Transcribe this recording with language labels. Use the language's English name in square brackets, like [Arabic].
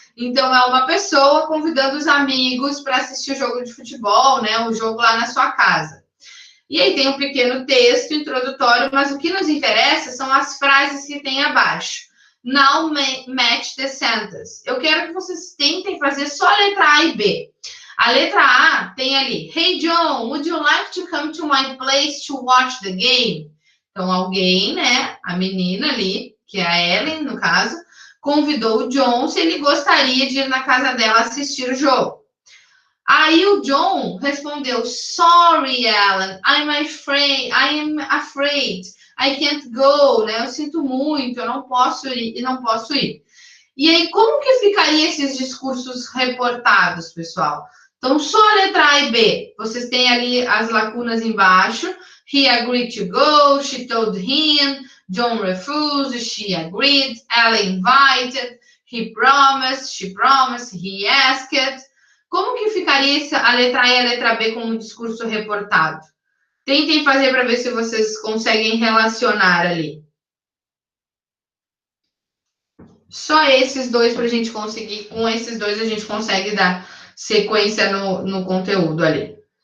[Portuguese] Então, é uma pessoa convidando os amigos para assistir o jogo de futebol, né? O jogo lá na sua casa. E aí tem um pequeno texto introdutório, mas o que nos interessa são as frases que tem abaixo. [English] Now match the sentence. [Portuguese] Eu quero que vocês tentem fazer só a letra A e B. A letra A tem ali, [English] Hey John, would you like to come to my place to watch the game? [Portuguese] Então, alguém, né, a menina ali, que é a Ellen, no caso, convidou o John se ele gostaria de ir na casa dela assistir o jogo. Aí o John respondeu, [English] Sorry, Ellen, I am afraid, I can't go, né? [Portuguese] Eu sinto muito, eu não posso ir. E aí, como que ficaria esses discursos reportados, pessoal? Então, só a letra A e B. Vocês têm ali as lacunas embaixo. [English] He agreed to go, she told him, John refused, she agreed, Ellen invited, he promised, she promised, he asked. [Portuguese] Como que ficaria a letra A e a letra B como um discurso reportado? Tentem fazer para ver se vocês conseguem relacionar ali. Só esses dois para a gente conseguir, com esses dois a gente consegue dar sequência no conteúdo ali.